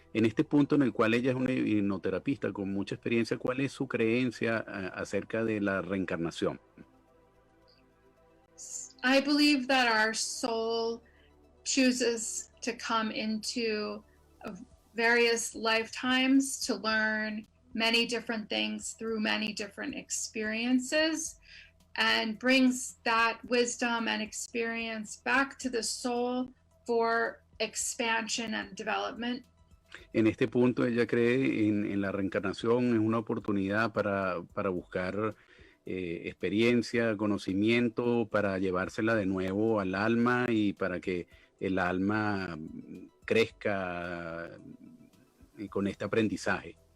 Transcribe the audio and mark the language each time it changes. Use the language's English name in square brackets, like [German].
[Spanish] En este punto en el cual ella es una hipnoterapista con mucha experiencia, ¿cuál es su creencia acerca de la reencarnación? [English] I believe that our soul chooses to come into various lifetimes to learn many different things through many different experiences, and brings that wisdom and experience back to the soul for expansion and development. [Spanish] En este punto ella cree en la reencarnación, es una oportunidad para buscar experiencia, conocimiento, para llevársela de nuevo al alma y para que el alma crezca con este aprendizaje.